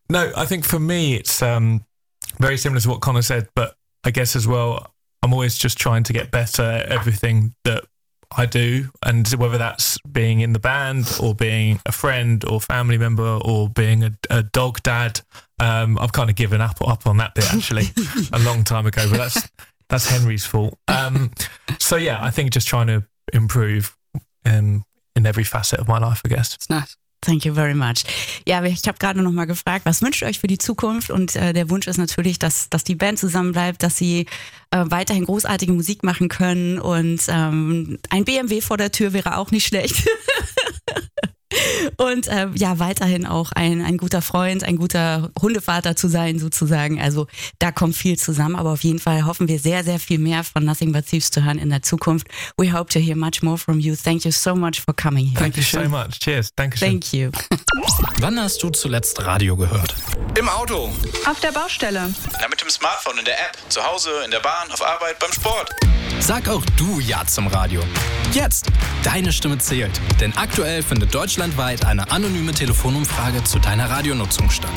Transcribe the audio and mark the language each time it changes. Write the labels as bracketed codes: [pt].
[en] No, I think for me, it's very similar to what Connor said, but I guess as well, I'm always just trying to get better at everything that I do, and whether that's being in the band or being a friend or family member or being a dog dad, I've kind of given up on that bit actually a long time ago, but that's Henry's fault. So yeah, I think just trying to improve in every facet of my life, I guess. It's nice. Thank you very much. [de] Ja, ich habe gerade noch mal gefragt, was wünscht ihr euch für die Zukunft? Und der Wunsch ist natürlich, dass die Band zusammen bleibt, dass sie weiterhin großartige Musik machen können. Und ein BMW vor der Tür wäre auch nicht schlecht. Und weiterhin auch ein guter Freund, ein guter Hundevater zu sein sozusagen. Also da kommt viel zusammen. Aber auf jeden Fall hoffen wir sehr, sehr viel mehr von Nothing But Thieves zu hören in der Zukunft. [en] We hope to hear much more from you. Thank you so much for coming here. Thank you so much. Cheers. [de] Dankeschön. [en] Thank you. [de] Wann hast du zuletzt Radio gehört? Im Auto. Auf der Baustelle. Na, mit dem Smartphone in der App. Zu Hause, in der Bahn, auf Arbeit, beim Sport. Sag auch du Ja zum Radio. Jetzt. Deine Stimme zählt. Denn aktuell findet deutschlandweit eine anonyme Telefonumfrage zu deiner Radionutzung statt.